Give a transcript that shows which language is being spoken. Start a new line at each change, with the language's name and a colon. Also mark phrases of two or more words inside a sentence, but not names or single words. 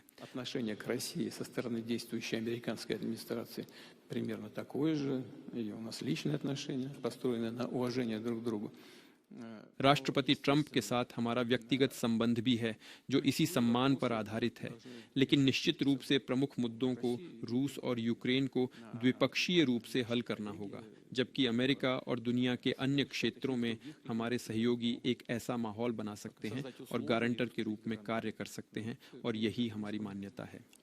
Russian: Отношение к России со стороны действующей американской администрации примерно такое же. И у нас личные отношения, построенные на уважении друг к другу.
Hindi: राष्ट्रपति ट्रंप के साथ हमारा व्यक्तिगत संबंध भी है जो इसी सम्मान पर आधारित है, लेकिन निश्चित रूप से प्रमुख मुद्दों को रूस और यूक्रेन को द्विपक्षीय रूप से हल करना होगा, जबकि अमेरिका और दुनिया के अन्य क्षेत्रों में हमारे सहयोगी एक ऐसा माहौल बना सकते हैं और गारंटर के रूप में कार्य कर सकते हैं, और यही हमारी मान्यता है।